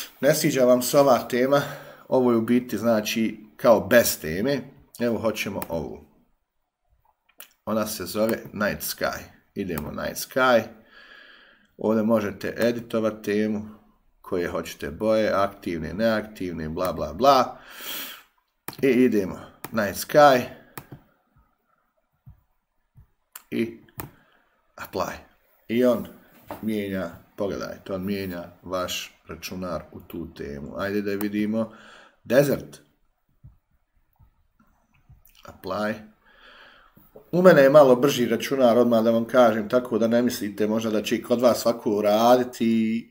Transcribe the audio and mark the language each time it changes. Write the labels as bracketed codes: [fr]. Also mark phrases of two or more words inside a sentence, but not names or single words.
[bs] ne sviđa vam se ova tema, ovo je u biti znači kao bez teme, evo hoćemo ovu. Ona se zove Night Sky. Idemo Night Sky. Ovdje možete editovati temu koje hoćete boje, aktivne, neaktivne, bla bla bla. I idemo Night Sky. I apply. I on mijenja, pogledajte, on mijenja vaš računar u tu temu. Ajde da vidimo. Desert. Apply. U mene je malo brži računar, odmah da vam kažem, tako da ne mislite možda da će i kod vas svako uraditi.